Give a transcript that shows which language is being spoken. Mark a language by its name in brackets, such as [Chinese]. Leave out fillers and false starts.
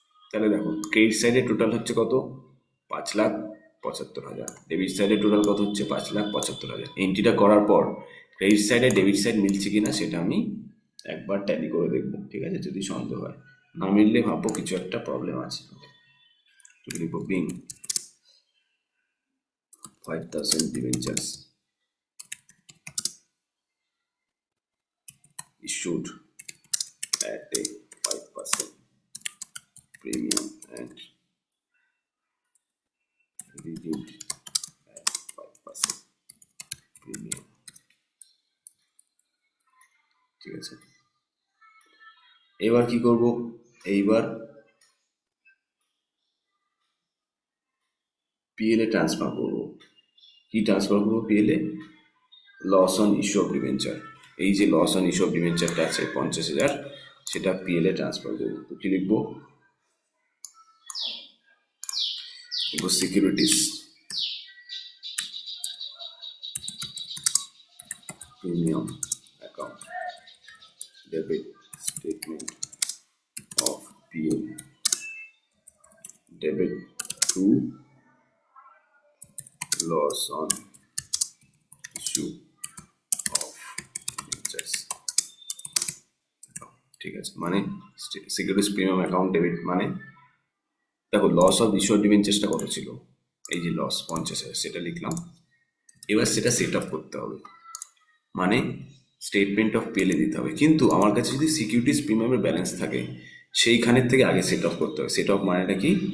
[Bangla] তাহলে দেখো ক্রেডিট সাইডে টোটাল হচ্ছে কত? 5,75,000। ডেবিট সাইডে টোটাল কত হচ্ছে? 5,75,000। এন্ট্রিটা করার পর ক্রেডিট সাইডে ডেবিট সাইড মিলছে কিনা সেটা আমি একবার ট্যালি করে দেখবো, ঠিক আছে। যদি সন্দেহ হয়, না মিললে ভাববো কিছু একটা প্রবলেম আছে। [English] লিখবো being 5,000 debentures issued at a 5% premium and redeemed at 5% premium, [Bangla] ঠিক আছে। এবার কি করব? এইবার পিএল এ ট্রান্সফার করব। কি ট্রান্সফার করবো PL A? Loss on issue of debenture. এই যে লস অন ইস্যু অফ ডিবেঞ্চারটা আছে 50,000, সেটা পিএল এ ট্রান্সফার করবো। তো কি লিখবো? [English] securities premium account debit statement of PL debit to loss on issue of debentures, [Bangla] ঠিক আছে। মানে সিকিউরিটিজ প্রিমিয়াম অ্যাকাউন্ট ডেবিট, মানে দেখো লস অফ ইস্যু অফ ডিবেঞ্চার্সটা কত ছিল? এই যে লস 50,000, সেটা লিখলাম। এবার সেটা সেট আপ করতে হবে, মানে স্টেটমেন্ট অফ পেলে দিতে হবে। কিন্তু আমার কাছে যদি সিকিউরিটিজ প্রিমিয়ামের ব্যালেন্স থাকে, সেইখানের থেকে আগে সেট অফ করতে হবে। সেট অফ মানেটা কি?